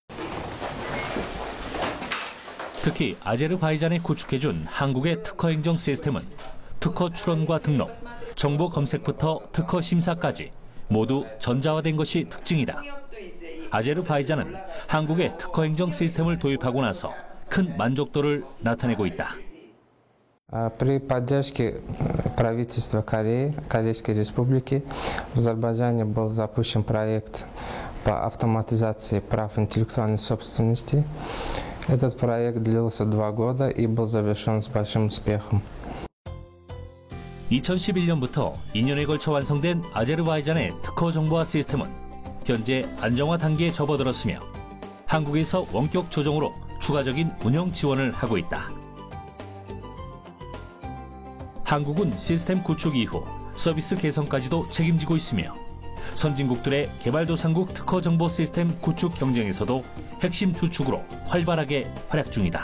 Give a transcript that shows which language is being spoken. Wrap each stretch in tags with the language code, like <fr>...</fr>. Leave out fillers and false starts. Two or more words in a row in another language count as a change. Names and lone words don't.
<ko>특히 아제르바이잔에 구축해준 한국의 특허 행정 시스템은 특허 출원과 등록, 정보 검색부터 특허 심사까지 모두 전자화된 것이 특징이다. 아제르바이잔은 한국의 특허 행정 시스템을 도입하고 나서 큰 만족도를 나타내고 있다.</ko> <ru>При поддержке правительства Кореи, Корейской Республики, в Азербайджане был запущен проект по автоматизации прав интеллектуальной собственности. Этот проект длился 2 года и был завершен с большим успехом.</ru> <ko>2011년부터 2년에 걸쳐 완성된 아제르바이잔의 특허 정보화 시스템은 현재 안정화 단계에 접어들었으며 한국에서 원격 조정으로 추가적인 운영 지원을 하고 있다. 한국은 시스템 구축 이후 서비스 개선까지도 책임지고 있으며 선진국들의 개발도상국 특허 정보 시스템 구축 경쟁에서도 핵심 주축으로 활발하게 활약 중이다.</ko>